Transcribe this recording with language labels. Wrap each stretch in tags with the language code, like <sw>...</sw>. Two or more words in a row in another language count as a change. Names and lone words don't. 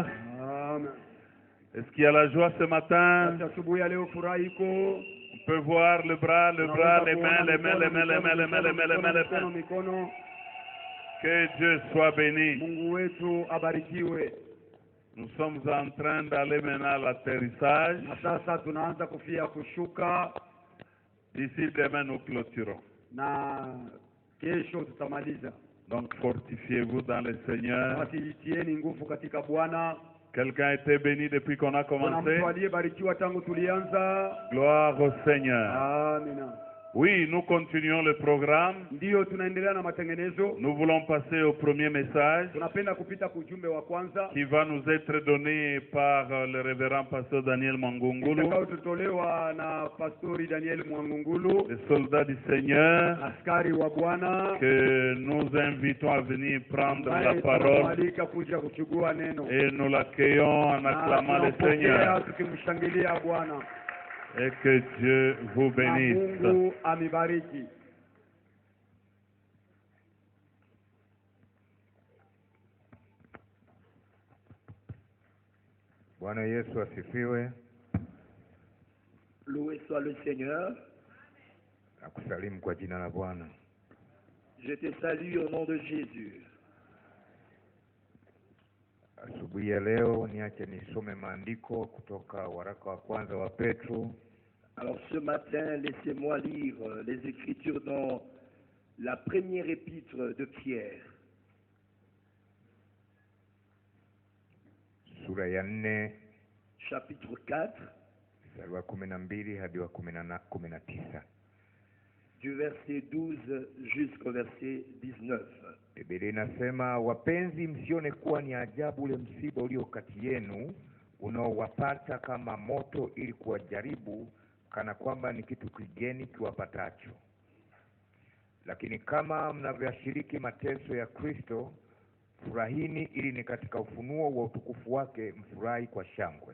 <fr>Amen. Est-ce qu'il y a la joie ce matin?</fr> <sw>Basi asubuhi ya leo furaha iko.</sw> <fr>On peut voir le bras, les mains, les mains.</fr> <sw>Mikono.</sw> <fr>Que Dieu soit béni.</fr> <sw>Mungu wetu abarikiwe.</sw> <fr>Nous sommes en train d'aller maintenant à l'atterrissage.</fr> <sw>Na sasa tunaanza kufia kushuka.</sw> <fr>D'ici demain nous clôturons.</fr> <sw>Na kesho tutamaliza.</sw> <fr>Donc fortifiez-vous dans le Seigneur.</fr> <sw>Basi tieni nguvu katika Bwana.</sw> <fr>Quelqu'un a été béni depuis qu'on a</fr> <sw>Kuna</sw> <fr>commencé?</fr> <sw>mtu aliyebarikiwa tangu tulianza.</sw> <fr>Gloire au Seigneur.</fr> <sw>Amina.</sw> <fr>Oui, nous continuons le programme.</fr> <sw>Ndiyo tunaendelea na matengenezo.</sw> <fr>Nous voulons passer au premier message</fr> <sw>Tunapenda kupita kujumbe wa kwanza.</sw> <fr>qui va nous être donné par le révérend pasteur Daniel Mwangungulu,</fr> <sw>Utakaotolewa na Pastori Daniel Mwangungulu,</sw> <fr>les soldats du Seigneur,</fr> <sw>askari wa Bwana,</sw> <fr>que nous invitons à venir prendre la parole</fr> <sw>tunamwalika kuja kuchukua neno.</sw> <fr>et nous l'accueillons en acclamant le</fr> <sw>Tunampokea</sw> <fr>Seigneur.</fr> <sw>tukimshangilia Bwana.</sw> <fr>Et que Dieu vous</fr> <sw>Na</sw> <fr>bénisse.</fr> <sw>Mungu amibariki. Bwana Yesu asifiwe.</sw> <fr>Loué soit le Seigneur.</fr> <sw>Nakusalimu kwa jina la Bwana.</sw> <fr>Je te salue au nom de Jésus.</fr> <sw>Asubuhi ya leo niache nisome maandiko kutoka waraka wa kwanza wa Petro.</sw> <fr>Alors ce matin, laissez-moi lire les Écritures dans la première épître de Pierre,</fr> <sw>Sura ya 4</sw> <fr>chapitre 4,</fr> <sw>mstari wa 12 hadi wa 19.</sw> <fr>du verset 12 jusqu'au verset 19.</fr> <sw>Biblia inasema, wapenzi, msione kuwa ni ajabu ule msiba ulio kati yenu unaowapata kama moto, ili kuwajaribu kana kwamba ni kitu kigeni kiwapatacho. Lakini kama mnavyoshiriki mateso ya Kristo, furahini, ili ni katika ufunuo wa utukufu wake mfurahi kwa shangwe.</sw>